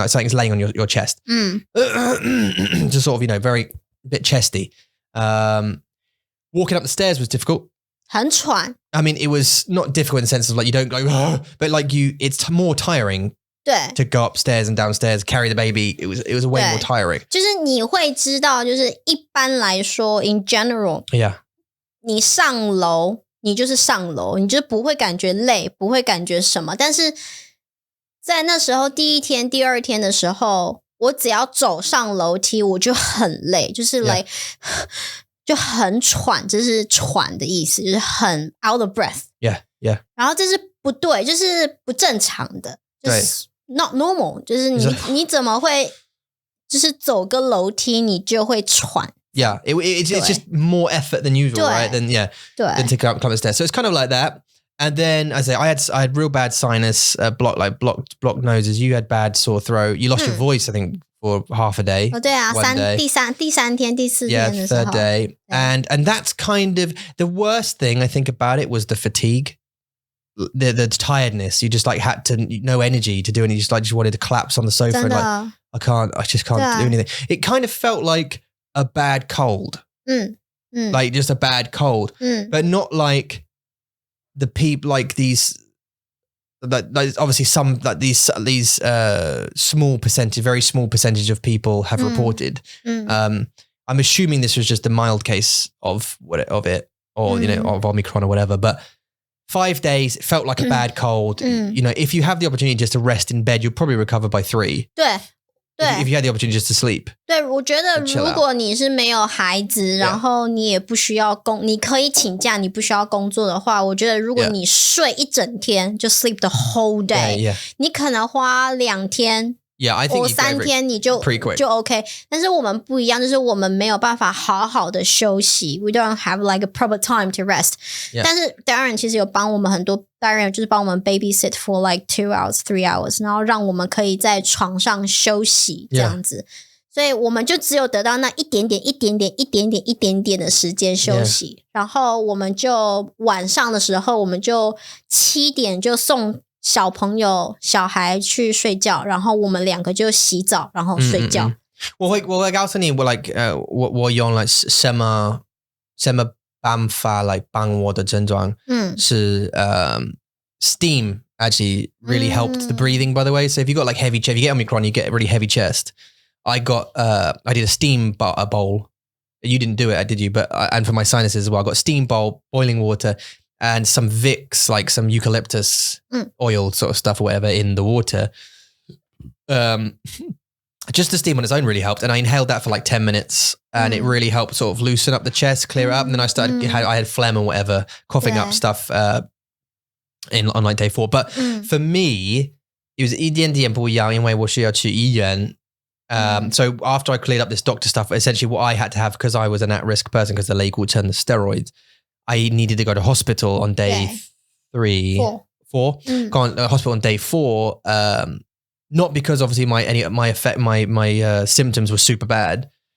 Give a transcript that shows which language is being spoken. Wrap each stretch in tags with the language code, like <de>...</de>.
<en>Like something's laying on your chest. Just sort of, very bit chesty. Walking up the stairs was difficult.</en> <zh>很喘</zh> <en>I mean, it was not difficult in the sense of like you don't go, but like it's more tiring</en> <zh>对</zh> <en>to go upstairs and downstairs, carry the baby. It was way more tiring.</en> <zh>就是你会知道，就是一般来说</zh> <en>in general, Yeah.</en> <zh>你上楼，你就是上楼，你就不会感觉累，不会感觉什么。但是在那时候第1天、第2天的时候，我只要走上楼梯，我就很累，就是 like 就很喘，这是喘的意思，就是很</zh> <en>out of breath. Yeah.</en> <zh>然后这是不对，就是不正常的，就是</zh> <en>not normal，</en> <zh>就是你怎么会就是走个楼梯你就会喘</zh> <en>Yeah, it's just more effort than usual, right? Than to climb the stairs. So it's kind of like that. And then I had real bad sinus, blocked noses. You had bad sore throat. You lost your voice, I think, for half a day.</en> <zh>对啊，第三天、第4天的时候</zh> <en>third day. And that's kind of the worst thing I think about it was the fatigue. The tiredness. You just like had to no energy to do anything. You just wanted to collapse on the sofa and like I just can't do anything. It kind of felt like a bad cold. Like just a bad cold. But not like the people like these like obviously some like these small percentage, very small percentage of people have reported. I'm assuming this was just a mild case of it or of Omicron or whatever, but 5 days, it felt like a bad cold. If you have the opportunity just to rest in bed, you'll probably recover by 3.</en> <zh>对</zh> <en>If you had the opportunity just to sleep.</en> <zh>对，我觉得如果你是没有孩子，然后你也不需要你可以请假，你不需要工作的话，我觉得如果你睡一整天，就</zh> <en>sleep the whole day，</en> <zh>你可能花2天。</zh> <en>I think</en> <zh>3天你就 OK， 但是我们不一样，就是我们没有办法好好的休息 ，</zh> <en>we don't have like a proper time to rest。</en> <zh>但是 Darren 其实有帮我们很多 ，Darren 就是帮我们</zh> <en>babysit for like 2 hours, 3 hours，</en> <zh>然后让我们可以在床上休息这样子。所以我们就只有得到那一点点的时间休息，然后我们就晚上的时候，我们就7点就送小孩去睡觉，然后我们2个就洗澡，然后睡觉。我会告诉你，我用了什么办法来帮我的症状，是</zh> <en>steam actually really helped the breathing, by the way. So if you got like if you get Omicron, you get a really heavy chest. I did a steam bowl. You didn't do it, did you? But and for my sinuses as well, I got a steam bowl, boiling water, and some Vicks, like some eucalyptus oil sort of stuff or whatever in the water. Just the steam on its own really helped. And I inhaled that for like 10 minutes and it really helped sort of loosen up the chest, clear it up. And then I had phlegm and whatever, coughing up stuff on like day 4. But for me, it was</en> <zh>一点点不一样，因为我需要去医院。</zh> <en>So after I cleared up this doctor stuff, essentially what I had to have, because I was an at-risk person because the 类固醇, the steroids, I needed to go to hospital on day 4. Gone to hospital on day 4. Not because obviously my symptoms were super bad.</en>